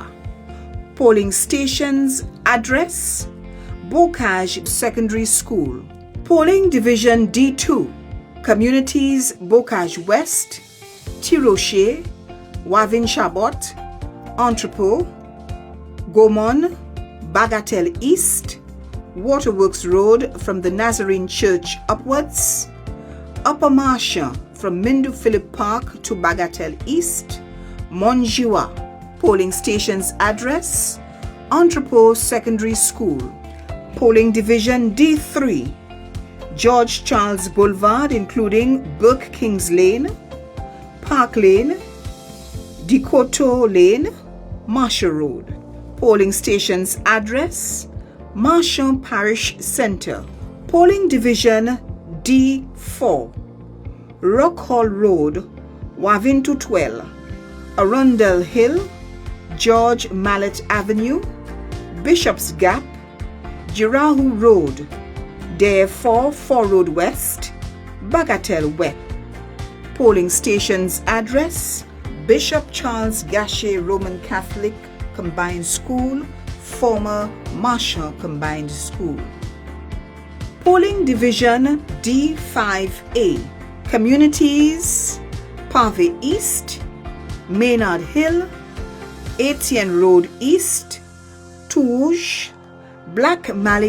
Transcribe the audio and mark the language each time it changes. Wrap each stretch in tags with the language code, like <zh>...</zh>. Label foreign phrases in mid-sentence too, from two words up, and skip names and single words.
<en>Polling stations address Bocage Secondary School. Polling Division D2. Communities Bocage West, Tirocher, Wavin Chabot, Entrepot, Gaumont, Bagatelle East, Waterworks Road from the Nazarene Church upwards, Upper Marcia from Mindu Philip Park to Bagatelle East, Monjiwa. Polling stations address Entrepot Secondary School. Polling Division D3. George Charles Boulevard including Burke Kings Lane, Park Lane, Decoto Lane, Marshall Road. Polling stations address Marshall Parish Center. Polling Division D4. Rock Hall Road, Wavintu 12, Arundel Hill, George Mallet Avenue, Bishop's Gap, Girahu Road, Therefore 4 Road West, Bagatelle West. Polling stations address Bishop Charles Gachet Roman Catholic Combined School, former Marshall Combined School. Polling Division D5A. Communities Pave East, Maynard Hill, Etienne Road East, Touge, Black Mallee</en>